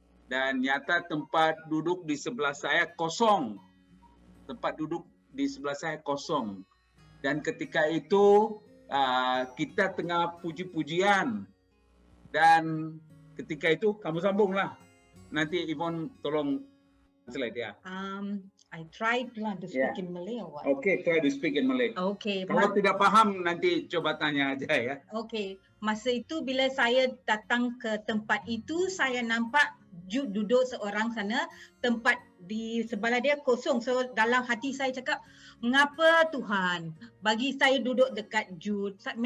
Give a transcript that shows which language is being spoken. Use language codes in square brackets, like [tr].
[ms] Dan nyata tempat duduk di sebelah saya kosong. Tempat duduk di sebelah saya kosong. Dan ketika itu kita tengah puji-pujian. Dan ketika itu kamu sambunglah. Nanti Yvonne tolong translate ya. [en] I tried to speak in Malay or what? Okay, try to speak in Malay. Okay. [ms] Kalau tidak paham nanti coba tanya aja ya. Okay. Masa itu bila saya datang ke tempat itu, saya nampak Jude duduk seorang sana, tempat di sebelah dia kosong. So dalam hati saya cakap, mengapa Tuhan bagi saya duduk dekat Jude?